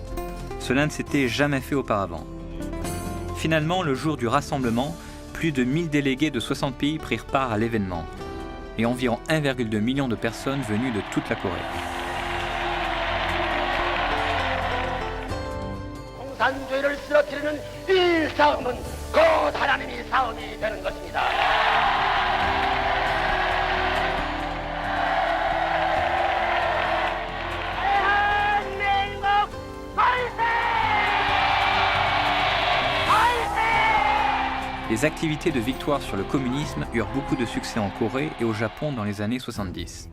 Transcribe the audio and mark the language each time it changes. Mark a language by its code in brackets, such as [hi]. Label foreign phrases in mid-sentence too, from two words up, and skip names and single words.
[fr] Cela ne s'était jamais fait auparavant. Finalement, le jour du rassemblement, plus de 1000 délégués de 60 pays prirent part à l'événement et environ 1,2 million de personnes venues de toute la Corée. [ko] 공산주의를 쓰러뜨리는 이 싸움은 곧 하나님의 싸움이 되는 것입니다. [fr] Les activités de victoire sur le communisme eurent beaucoup de succès en Corée et au Japon dans les années 70.